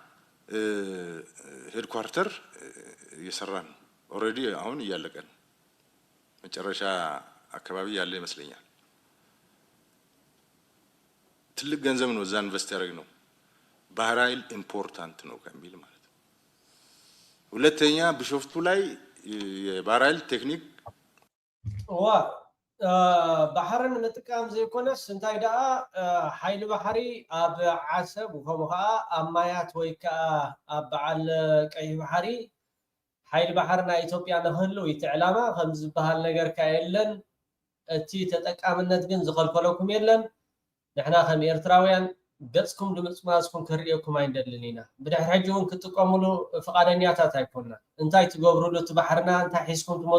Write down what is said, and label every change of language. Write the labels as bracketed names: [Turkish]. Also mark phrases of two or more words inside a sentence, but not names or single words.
[Amharic] ሄድኳርተር እየሰራን ነው። ኦልሬዲ አሁን እያለቀ ነው። መጨረሻ አካባቢ ያለ ይመስለኛል። ትልቅ ገንዘብ ነው እዛ ኢንቨስት ያደረግነው። ባህር ኃይል ኢምፖርታንት ነው ከሚል ማለት ነው። ሁለተኛ ቢሾፍቱ ላይ የባህር ኃይል ቴክኒክ [Tigrinya] ባሕርን ምጥቃም ዘይኮነስ እንታይ ደኣ ሓይሊ ባሕሪ ኣብ ዓሰብ ከምኡ ከዓ ኣብ ማያት ወይ ከዓ ኣብ በዓል ቀይሕ ባሕሪ ሓይሊ ባሕሪ ናይ ኢትዮጵያ ንክህልው እቲ ዕላማ ከም ዝበሃል ነገር ከ የለን። እቲ ተጠቃምነት ግን ዝኸልከለኩም የለን። ንሕና ከም ኤርትራውያን ገጽኩም ድምፅማዝኩም ክርኢኩም ኣይንደልን ኢና። ብድሕሪ ሕጂ እውን ክትጥቀምሉ ፈቃደኛታት ኣይኮንና። እንታይ ትገብሩሉ እቲ ባሕርና እንታይ ሒዝኩም ትመፁ?